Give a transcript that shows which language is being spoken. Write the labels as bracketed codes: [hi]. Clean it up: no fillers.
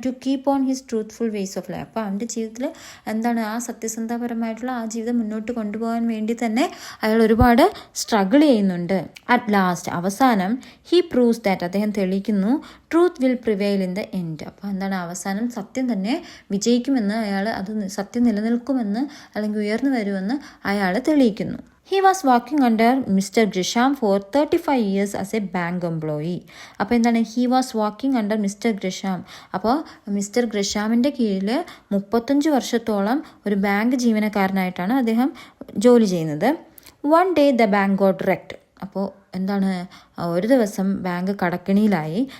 [en] To keep on his truthful ways of life. [ml] അപ്പോൾ അവൻ്റെ ജീവിതത്തിൽ എന്താണ് ആ സത്യസന്ധപരമായിട്ടുള്ള ആ ജീവിതം മുന്നോട്ട് കൊണ്ടുപോകാൻ വേണ്ടി തന്നെ അയാൾ ഒരുപാട് സ്ട്രഗിൾ ചെയ്യുന്നുണ്ട്. [en] at last, അവസാനം, he proves that, [ml] അദ്ദേഹം തെളിയിക്കുന്നു, [en] Truth will prevail in the end. [ml] അപ്പോൾ എന്താണ്, അവസാനം സത്യം തന്നെ വിജയിക്കുമെന്ന്, സത്യം നിലനിൽക്കുമെന്ന് അല്ലെങ്കിൽ ഉയർന്നു വരുമെന്ന് അയാൾ തെളിയിക്കുന്നു. [en] He was working under Mr. Grisham for 35 years as a bank employee. [ml] അപ്പോൾ എന്താണ്, [en] He was working under mister Grisham. [ml] അപ്പോൾ മിസ്റ്റർ ഗ്രിഷാമിൻ്റെ കീഴിൽ 35 വർഷത്തോളം ഒരു ബാങ്ക് ജീവനക്കാരനായിട്ടാണ് അദ്ദേഹം ജോലി ചെയ്യുന്നത്. [en] One day the bank got wrecked. [ml] അപ്പോൾ എന്താണ്, ഒരു ദിവസം ബാങ്ക് കടക്കിണിയിലായി.